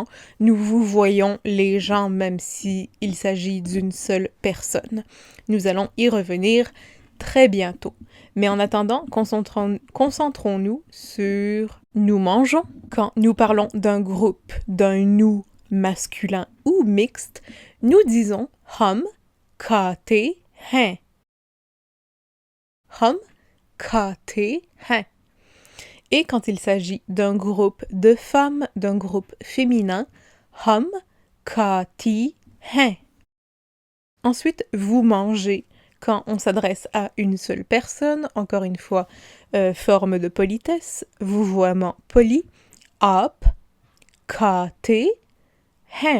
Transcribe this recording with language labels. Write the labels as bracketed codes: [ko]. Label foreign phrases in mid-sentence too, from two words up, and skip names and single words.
[fr] Nous vous voyons les gens même si il s'agit d'une seule personne. Nous allons y revenir très bientôt. Mais en attendant, concentrons-nous sur nous mangeons. Quand nous parlons d'un groupe, d'un nous masculin ou mixte, nous disons [hi] हम खाते हैं. हम खाते हैं. [fr] Et quand il s'agit d'un groupe de femmes, d'un groupe féminin, [hi] हम खाती हैं. [fr] Ensuite, vous mangez quand on s'adresse à une seule personne, encore une fois, forme de politesse, vouvoiement poli, [hi] आप खाते हैं.